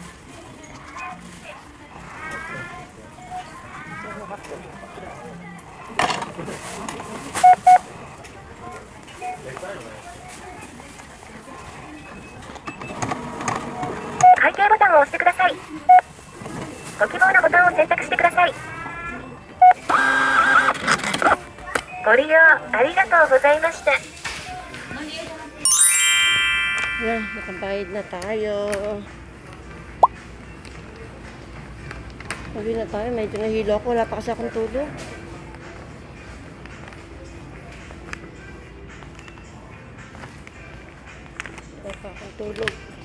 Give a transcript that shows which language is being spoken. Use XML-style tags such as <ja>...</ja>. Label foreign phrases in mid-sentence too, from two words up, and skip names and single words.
<ja>会計ボタンを押してください。ご希望のボタンを選択してください。ご利用ありがとうございました。</ja> <tl>Yan, nakabayad na tayo. Sabi na tayo, medyo nahilo ako. Wala pa kasi akong tulog. Wala pa akong tulog.</tl>